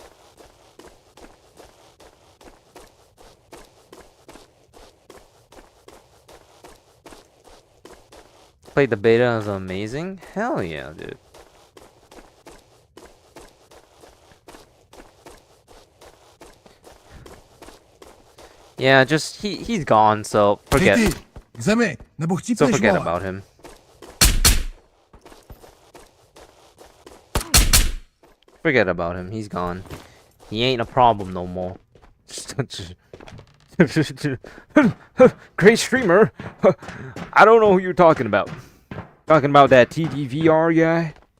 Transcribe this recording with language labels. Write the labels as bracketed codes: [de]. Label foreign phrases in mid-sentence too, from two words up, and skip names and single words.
[en] Played the beta, is amazing. Hell yeah, dude. Yeah, just he's gone, so forget. [cs] Hej ty, v zemi, nebo chcípneš, [en] So forget vole? about him. Forget about him. He's gone. He ain't a problem no more. Great streamer. I don't know who you're talking about. Talking about that TDVR guy?